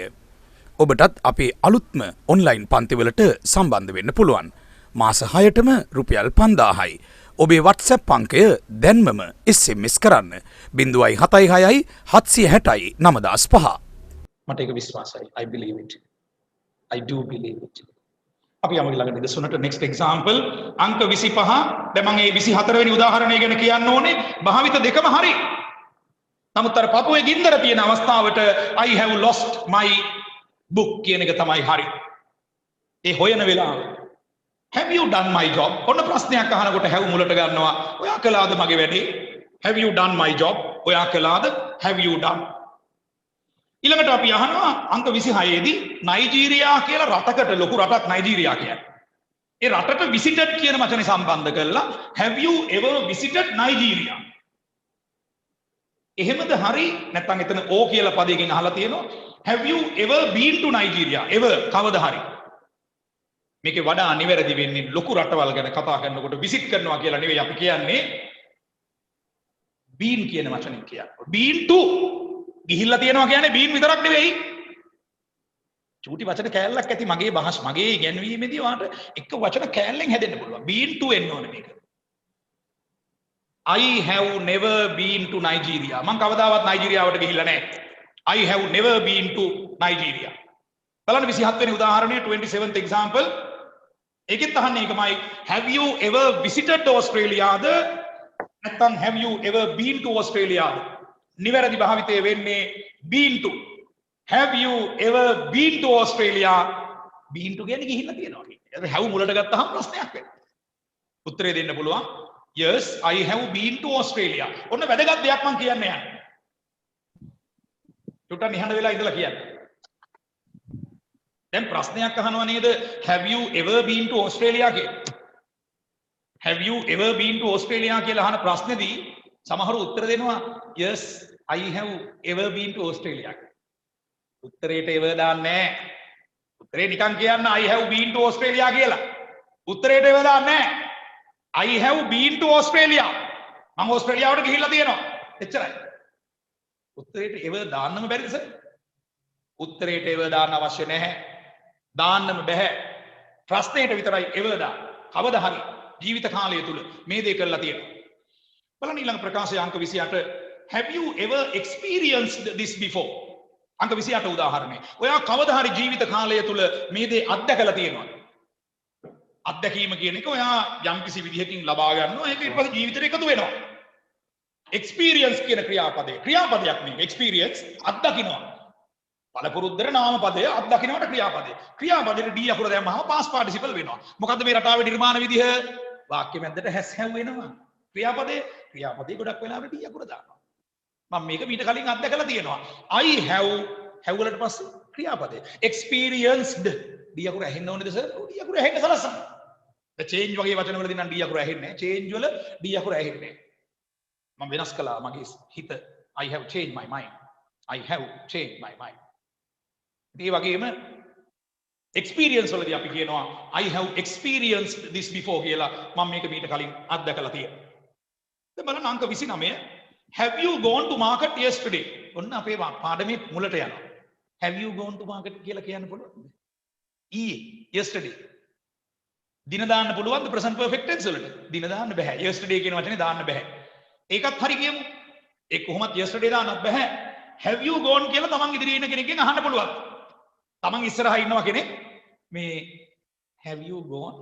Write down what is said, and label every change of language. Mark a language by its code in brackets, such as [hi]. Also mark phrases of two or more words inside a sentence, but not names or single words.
[si] ඔබටත් අපේ අලුත්ම ඔන්ලයින් පන්තිවලට සම්බන්ධ වෙන්න පුළුවන්. මාස 6ටම රුපියල් 5000යි. ඔබේ WhatsApp අංකය දැන්මම SMS කරන්න 076 760 9005. මට ඒක විශ්වාසයි. [en] I believe it. I do believe it. [si] අපි යමු ළඟ නිදසුනට [en] next example [si] අංක 25. දැන් මම මේ 24 වෙනි උදාහරණය ගැන කියන්න ඕනේ. භාවිත දෙකම හරි. නමුත් අර පපුවේ ගින්දර තියෙන අවස්ථාවට [en] I have lost my book [si] කියන එක තමයි හරි. ඒ හොයන වෙලාව. [en] Have you done my job? [si] ඔන්න ප්‍රශ්නයක් අහනකොට have මුලට ගන්නවා. ඔයා කළාද මගේ වැඩේ? [en] Have you done my job? [si] ඔයා කළාද? [en] Have you done? [si] ඊළඟට අපි අහනවා අංක 26 දී නයිජීරියා කියලා රටකට ලොකු රටක් නයිජීරියා කියන්නේ. ඒ රටට visited කියන වචනේ සම්බන්ධ කරලා [en] have you ever visited Nigeria? [si] එහෙමද හරි නැත්නම් එතන O කියලා පදයකින් අහලා තියෙනවා [en] have you ever been to Nigeria? [si] ever කවදා හරි. මේකේ වඩා නිවැරදි වෙන්නේ ලොකු රටවල් ගැන කතා කරනකොට විසිට් කරනවා කියලා නෙවෙයි අපි කියන්නේ been කියන වචනෙන් කියන්නේ. [en] been to [si] ගිහිල්ලා තියෙනවා කියන්නේ බීන් විතරක් නෙවෙයි. චූටි වචන කෑල්ලක් ඇති මගේ මගේ ඉගෙනීමේදී වාට එක වචන කෑල්ලෙන් හැදෙන්න පුළුවන්. [en] been to [si] එන්න ඕනේ මේක. [en] I have never been to Nigeria. [si] මම කවදාවත් නයිජීරියාවට ගිහිල්ලා නැහැ. [en] I have never been to Nigeria. [si] බලන්න 27 වෙනි උදාහරණය [en] 27th example. [si] ඒකෙත් අහන්නේ එකමයි [en] have you ever visited Australia? [si] නැත්නම් [en] have you ever been to Australia? [si] නිවැරදි භාවිතය වෙන්නේ [en] been to. Have you ever been to Australia? been to [si] කියන්නේ ගිහිල්ලා තියෙනවා කියන්නේ. have මුලට ගත්තාම ප්‍රශ්නයක් වෙනවා. උත්තරේ දෙන්න පුළුවන්. [en] Yes, I have been to Australia. [si] ඔන්න වැදගත් දෙයක් මම කියන්න යන්නේ. චුට්ටක් නිහඬ වෙලා ඉඳලා කියන්න. දැන් ප්‍රශ්නයක් අහනවා නේද? [en] Have you ever been to Australia කියලා? Have you ever been to Australia [si] කියලා අහන ප්‍රශ්නේදී සමහරව උත්තර දෙනවා [en] yes I have ever been to Australia. [si] උත්තරේට ever දාන්නේ නැහැ. උත්තරේ නිකන් කියන්න [en] I have been to Australia [si] කියලා. උත්තරේට ever දාන්නේ නැහැ. [en] I have been to Australia. [si] මම ඕස්ට්‍රේලියාවට ගිහිල්ලා තියෙනවා. එච්චරයි. උත්තරේට ever දාන්නම බැරිද සර්? උත්තරේට ever දාන්න අවශ්‍ය නැහැ. දාන්නම බෑ. ප්‍රශ්නේට විතරයි ever දාන්න. කවදා හරි ජීවිත කාලය තුල මේ දේ කරලා තියෙනවා. බලන්න ඊළඟ ප්‍රකාශය අංක 28 [en] have you ever experienced this before? [si] අංක 28 උදාහරණය. ඔයා කවදා හරි ජීවිත කාලය තුල මේ දේ අත්දැකලා තියෙනවද? අත්දැකීම කියන එක ඔයා යම්කිසි විදිහකින් ලබා ගන්නවා. ඒක ඊට පස්සේ ජීවිතේට එකතු වෙනවා. experience කියන ක්‍රියාපදයක් නෙවෙයි. experience අත්දකින්නවා. පළපුරුද්දේ නාමපදය අත්දකින්නට ක්‍රියාපදය. ක්‍රියාපදෙට d අකුර දැම්මම [en] past participle [si] වෙනවා. මොකද්ද මේ රටාවේ නිර්මාණ විදිහ? වාක්‍ය මැද්දට [en] has have [si] වෙනවා. ක්‍රියාපදේ ගොඩක් වෙලාවට d අකුර දානවා. මම මේක මීට කලින් අත්දැකලා තියෙනවා. [en] I have [si] වලට පස්සේ ක්‍රියාපදේ. experienced d අකුර ඇහෙන්න ඕනේද සර්? d අකුර ඇහෙන්න සලස්සන්න. [en] the change [si] වගේ වචන වලදී නම් d අකුර ඇහෙන්නේ නැහැ. change වල d අකුර ඇහෙන්නේ නැහැ. මම වෙනස් කළා මගේ හිත. [en] I have changed my mind. I have changed my mind. [si] ඒ වගේම experience වලදී අපි කියනවා [en] I have experienced this before [si] කියලා. මම මේක මීට කලින් අත්දැකලා තියෙනවා. දැන් බලන්න අංක 29 [en] have you gone to market yesterday? [si] ඔන්න අපේ පාඩමේ මුලට යනවා. [en] have you gone to market [si] කියලා කියන්න පුළුවන්ද? [en] yesterday. [si] දින දාන්න පුළුවන්ද [en] present perfect tense [si] වලට? දින දාන්න බෑ. yesterday කියන වචනේ දාන්න බෑ. ඒකත් හරි කියමු. ඒ කොහොමත් yesterday දාන්නත් බෑ. [en] have you gone [si] කියලා තමන් ඉදිරියේ ඉන්න කෙනෙක්ගෙන් අහන්න පුළුවන්. තමන් ඉස්සරහා ඉන්නවා කෙනෙක් මේ [en] have you gone?